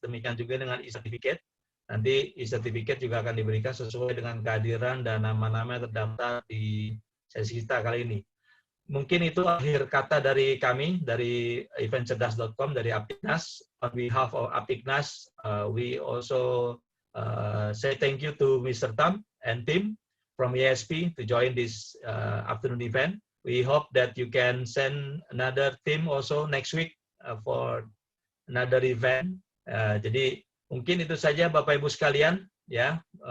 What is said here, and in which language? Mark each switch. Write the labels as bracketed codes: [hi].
[id] Demikian juga dengan e-certificate. Nanti e-certificate juga akan diberikan sesuai dengan kehadiran dan nama-nama yang terdaftar di sesi kita kali ini. Mungkin itu akhir kata dari kami, dari eventcerdas.com, dari Aptignas. [en] On behalf of Aptignas, we also say thank you to Mr. Tam and team from IXP to join this afternoon event. We hope that you can send another team also next week for another event. [id] Jadi mungkin itu saja Bapak Ibu sekalian, ya.